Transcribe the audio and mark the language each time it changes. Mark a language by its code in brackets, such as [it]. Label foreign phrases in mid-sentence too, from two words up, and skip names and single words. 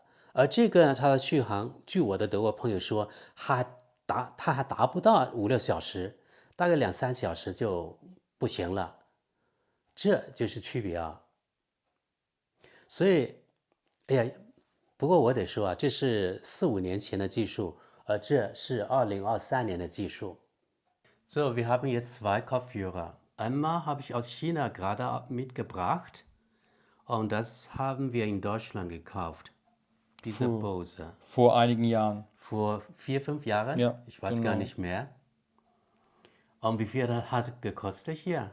[zh] 而这个呢，它的续航，据我的德国朋友说，它还达不到5、6小时，大概2、3小时就不行了，这就是区别啊。所以，哎呀，不过我得说啊，这是4、5年前的技术，而这是2023年的技术。 [de] So, wir haben jetzt 2 Kopfhörer. Einmal habe ich aus China gerade mitgebracht und das haben wir in Deutschland gekauft. Diese Bose. Vor einigen Jahren. Vor 4, 5 Jahren? Ja, Ich weiß gar genau. nicht mehr. Und wie viel hat gekostet hier?